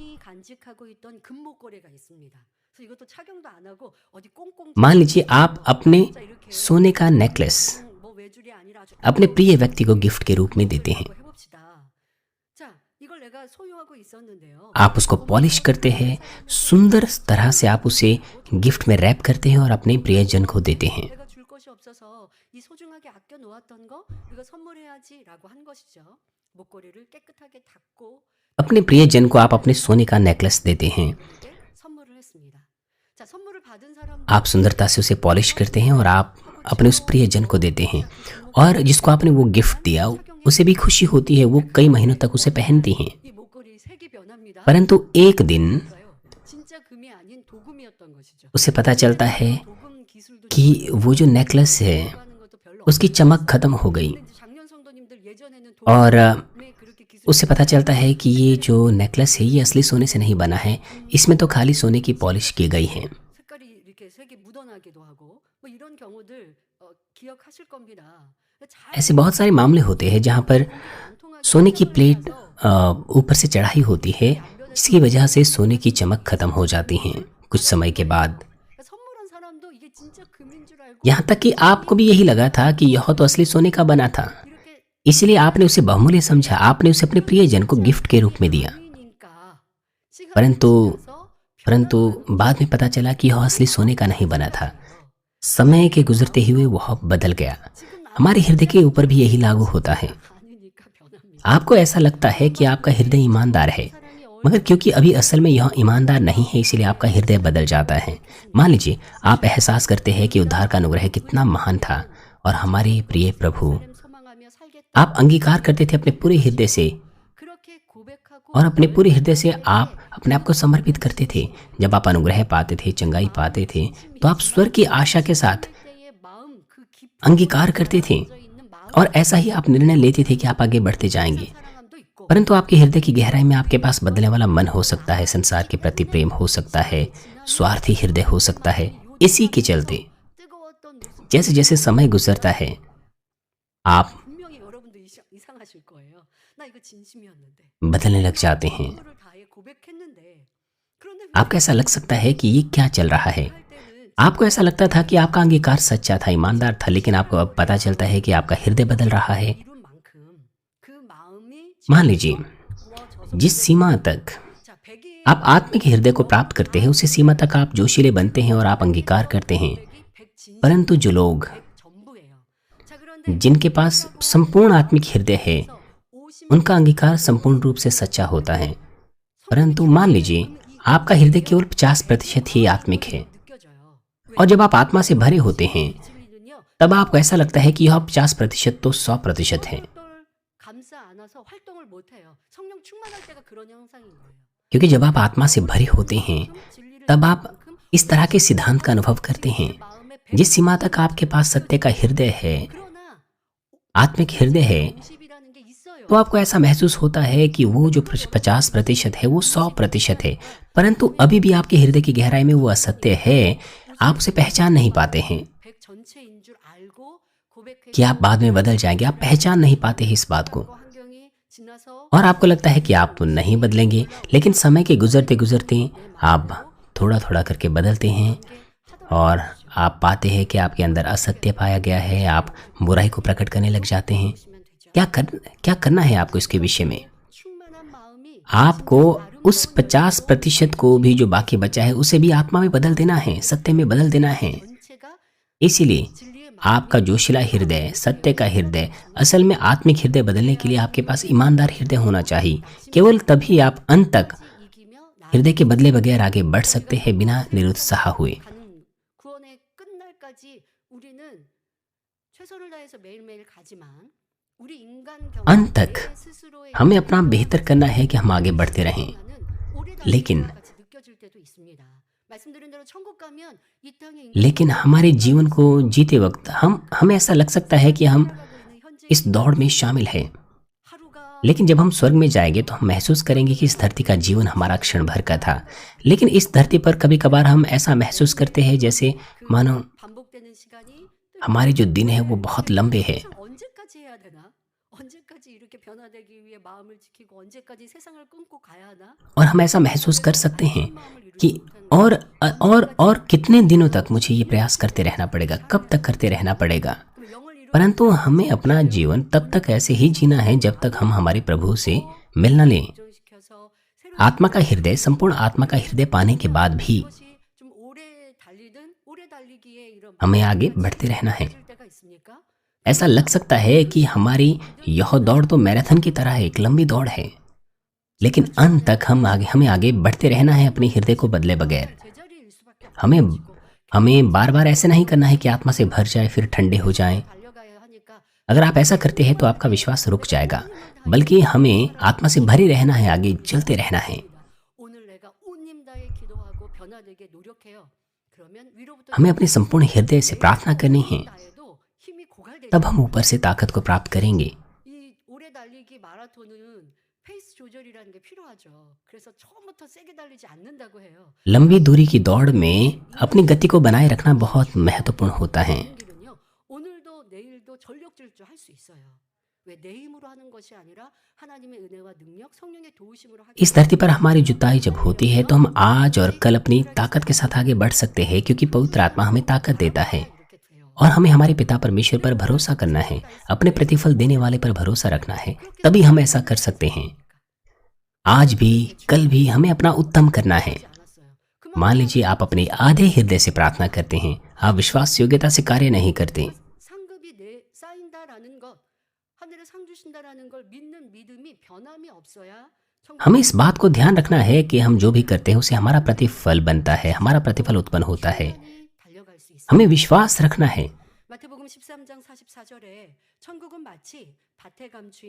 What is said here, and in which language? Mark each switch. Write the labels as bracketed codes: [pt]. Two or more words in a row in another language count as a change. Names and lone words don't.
[hi] मान लीजिए आप अपने सोने का नेकलेस अपने प्रिय व्यक्ति को गिफ्ट के रूप में देते हैं। आप उसको पॉलिश करते हैं, सुंदर तरह से आप उसे गिफ्ट में रैप करते हैं और अपने प्रियजन को देते हैं। [ko] 없어서 이 소중하게 아껴 놓았던 거 이거 선물해야지라고 한 것이죠. 목걸이를 깨끗하게 닦고 [hi] अपने प्रियजन को आप अपने सोने का नेकलेस देते हैं। [ko] 그에게 선물을 했습니다. 자, 선물을 받은 사람도 [hi] आप सुंदरता से उसे पॉलिश करते हैं और आप अपने उस प्रियजन को देते हैं, और जिसको आपने वो गिफ्ट दिया उसे भी खुशी होती है, वो कई महीनों तक उसे पहनती हैं। [ko] 이 목걸이 색이 변합니다. [hi] परंतु एक दिन [ko] 그러니까요. 진짜 금이 아닌 도금이었던 것이죠. [hi] उसे पता चलता है [ko] 도금 기술도 [hi] कि वो जो नेकलेस है [ko] 하는 것도 별로 [hi] उसकी चमक खत्म हो गई, [ko] 근데 작년 성도님들 예전에는 [hi] और [ko] 도금에 그렇게 기술 [hi] उसे पता चलता है कि ये जो नेकलेस है ये असली सोने से नहीं बना है, इसमें तो खाली सोने की पॉलिश की गई है। [ko] 색깔이 이렇게 색이 묻어나기도 하고 뭐 이런 경우들 기억하실 겁니다. 잘 [hi] ऐसे बहुत सारे मामले होते हैं जहाँ पर [ko] 안 통하게 [hi] सोने की प्लेट ऊपर से चढ़ाई होती है, जिसकी वजह से सोने की चमक खत्म हो जाती हैं कुछ समय के बाद। [ko] 선물한 사람도 이게 진짜 금인 줄 알고 [hi] यहाँ तक कि आपको भी यही लगा था कि यह तो असली सोने का बना था, [ko] 이렇게 [hi] इसलिए आपने उसे बहुमूल्य समझा, आपने उसे अपने प्रियजन को गिफ्ट के रूप में दिया। [ko] 금이니까 시간이 [hi] परंतु [ko] 지나서 [hi] परंतु बाद में पता चला कि यह असली सोने का नहीं बना था। समय के गुजरते हुए वह बदल गया। हमारे हृदय के ऊपर भी यही लागू होता है। [ko] 아니니까 변합니다. [hi] आपको ऐसा लगता है कि आपका हृदय ईमानदार है, मगर क्योंकि अभी असल में यह ईमानदार नहीं है, इसीलिए आपका हृदय बदल जाता है। मान लीजिए आप एहसास करते हैं कि उद्धार का अनुग्रह कितना महान था, और हमारे प्रिय प्रभु, [ko] 소망하며 살겠다. [hi] आप अंगीकार करते थे अपने पूरे हृदय से, [ko] 그렇게 고백하고 [hi] और अपने पूरे हृदय से आप अपने आप को समर्पित करते थे। जब आप अनुग्रह पाते थे, चंगाई पाते थे, तो आप स्वर्ग की आशा के साथ [ko] 때의 마음 그 깊은 [hi] अंगीकार करते थे, [ko] 있는 마음 [hi] और ऐसा ही आप निर्णय लेते थे कि आप आगे बढ़ते जाएंगे। [ko] 사랑함도 있고 [hi] परंतु आपके हृदय की गहराई में आपके पास बदलने वाला मन हो सकता है, संसार के प्रति प्रेम हो सकता है, स्वार्थी हृदय हो सकता है। इसी के चलते [ko] 뜨거웠던 모습 [hi] जैसे जैसे समय गुजरता है, आप [ko] 분명히 여러분도 이상하실 거예요. 나 이거 진심이었는데 [hi] बदलने लग जाते हैं। [ko] 선물을 다해 고백했는데 그런데 [hi] आपको ऐसा लग सकता है कि ये क्या चल रहा है। [ko] 할 때는 [hi] आपको ऐसा लगता था कि आपका अंगीकार सच्चा था, ईमानदार था, लेकिन आपको अब पता चलता है कि आपका हृदय बदल रहा है। [ko] 이룬 만큼 그 마음이 [hi] मान लीजिए [ko] 부어져서 [hi] जिस सीमा तक [ko] 자 100이 [hi] आप आत्मिक हृदय को प्राप्त करते हैं, उसी सीमा तक आप जोशीले बनते हैं और आप अंगीकार करते हैं। [ko] 100 진심 [hi] परंतु जो लोग [ko] 100 전부예요. 자 그런데 [hi] जिनके पास संपूर्ण आत्मिक हृदय है, 50 उनका अंगीकार संपूर्ण रूप से सच्चा होता है। परंतु मान लीजिए आपका हृदय केवल 50% ही आत्मिक है, [ko] 느껴져요. [hi] और जब आप आत्मा से भरे होते हैं, [ko] 진리는요. [hi] तब आपको ऐसा लगता है कि यह 50% तो 100% है, [ko] 똘똘 감싸 안아서 활동을 못 해요. 성령 충만할 때가 그런 현상인 거예요. [hi] क्योंकि जब आप आत्मा से भरे होते हैं [ko] 진리를 [hi] तब आप इस तरह के सिद्धांत का अनुभव करते हैं। [ko] 마음에 [hi] जिस सीमा तक आपके पास सत्य का हृदय है, [ko] 그러나 [hi] आत्मिक हृदय है, [ko] 50이라는 게 있어요. [hi] तो आपको ऐसा महसूस होता है कि वो जो 50% है वो 100% है। परंतु अभी भी आपके हृदय की गहराई में वो असत्य है, आप उसे पहचान नहीं पाते हैं [ko] 100 전체인 줄 알고 고백해 [hi] कि आप बाद में बदल जाएंगे। आप पहचान नहीं पाते हैं इस बात को, [ko] 환경이 지나서 [hi] और आपको लगता है कि आप नहीं बदलेंगे, लेकिन समय के गुजरते गुजरते आप थोड़ा थोड़ा करके बदलते हैं, और आप पाते हैं कि आपके अंदर असत्य पाया गया है। आप बुराई को प्रकट करने लग जाते हैं। क्या करना है आपको इसके विषय में? [ko] 충만한 마음이 [hi] आपको उस 50% को भी जो बाकी बचा है उसे भी आत्मा में बदल देना है, सत्य में बदल देना है। [ko] 전체가 [hi] इसीलिए [ko] 진리의 [hi] आपका जोशिला हृदय, सत्य का हृदय, असल में आत्मिक हृदय बदलने के लिए आपके पास ईमानदार हृदय होना चाहिए। केवल तभी आप अंत तक [ko] 이기며 [hi] हृदय के बदले बगैर आगे बढ़ सकते हैं बिना निरुत्साह हुए। [ko] 가는 구원의 끝날까지 우리는 최선을 다해서 매일매일 가지만 우리 인간 [hi] अंत तक [ko] 경험에 스스로의 [hi] हमें अपना बेहतर करना है कि हम आगे बढ़ते रहें, लेकिन [ko] 같이 느껴질 때도 있습니다. 말씀드린 대로 천국 가면 이 땅에 [hi] लेकिन हमारे जीवन को जीते वक्त हमें ऐसा लग सकता है कि हम [ko] 살아가고 있는 현재 [hi] इस दौड़ में शामिल हैं। [ko] 하루가 [hi] लेकिन जब हम स्वर्ग में जाएंगे तो हम महसूस करेंगे कि इस धरती का जीवन हमारा क्षण भर का था। लेकिन इस धरती पर कभी कभार हम ऐसा महसूस करते हैं जैसे मानो [ko] 반복되는 시간이 [hi] हमारे जो दिन है वो बहुत लंबे हैं, [ko] 언제까지 해야 되나? 언제까지 이렇게 변화되기 위해 마음을 지키고 언제까지 세상을 끊고 가야 하나? [hi] और हम ऐसा महसूस कर सकते हैं कि और कितने दिनों तक मुझे ये प्रयास करते रहना पड़ेगा, कब तक करते रहना पड़ेगा। [ko] 그럼 영을 이루고 [hi] परंतु हमें अपना जीवन तब तक ऐसे ही जीना है जब तक हम हमारे प्रभु से मिल न लें। [ko] 고정시켜서 새로운 [hi] आत्मा का हृदय, संपूर्ण आत्मा का हृदय पाने के बाद भी [ko] 것이 좀 오래 달리든 오래 달리기에 이런 [hi] हमें आगे बढ़ते रहना है। [ko] 질 [hi] ऐसा लग सकता है कि हमारी यह दौड़ तो मैराथन की तरह है, एक लंबी दौड़ है, लेकिन अंत तक हमें आगे बढ़ते रहना है अपने हृदय को बदले बगैर। [ko] 제자리일 수밖에 [hi] हमें [ko] 없어지고 [hi] हमें बार बार ऐसे नहीं करना है कि आत्मा से भर जाए फिर ठंडे हो जाएं। [ko] 달려가야 하니까 [hi] अगर आप ऐसा करते हैं तो आपका विश्वास रुक जाएगा, बल्कि हमें आत्मा से भरे रहना है, आगे चलते रहना है। [ko] 오늘 내가 온힘 다해 기도하고 변화되게 노력해요. 그러면 위로부터 [hi] हमें अपने संपूर्ण हृदय से प्रार्थना करनी है, [ko] 다해도 힘이 고갈되지 [hi] तब हम ऊपर से ताकत को प्राप्त करेंगे। [ko] 이 오래 달리기 마라톤은 페이스 조절이라는 게 필요하죠. 그래서 처음부터 세게 달리지 않는다고 해요. [hi] लंबी दूरी की दौड़ में अपनी गति को बनाए रखना बहुत महत्वपूर्ण होता है। [ko] 좋은 길은요. 오늘도 내일도 전력 질주 할 수 있어요. 왜 내 힘으로 하는 것이 아니라 하나님의 은혜와 능력, 성령의 도우심으로 하기 [hi] इस धरती पर हमारी जुताई जब होती है तो हम आज और कल अपनी ताकत के साथ आगे बढ़ सकते हैं, क्योंकि पवित्र आत्मा हमें ताकत देता है। [ko] 이렇게 돼요. [hi] और हमें हमारे पिता परमेश्वर पर भरोसा करना है, अपने प्रतिफल देने वाले पर भरोसा रखना है, तभी हम ऐसा कर सकते हैं। आज भी कल भी हमें अपना उत्तम करना है। [ko] 하지 않았어요. [hi] मान लीजिए आप अपने आधे हृदय से प्रार्थना करते हैं, आप विश्वास योग्यता से कार्य नहीं करते। [ko] 상급이 내 쌓인다라는 것, 하늘에 상 주신다라는 걸 믿는 믿음이 변함이 없어야 [hi] हमें इस बात को ध्यान रखना है कि हम जो भी करते हैं उसे हमारा प्रतिफल बनता है, हमारा प्रतिफल उत्पन्न होता है। [ko] 충분히 달려갈 수 있어요. [hi] हमें विश्वास रखना है। [ko] 마태복음 13장 44절에 천국은 마치 밭에 감추인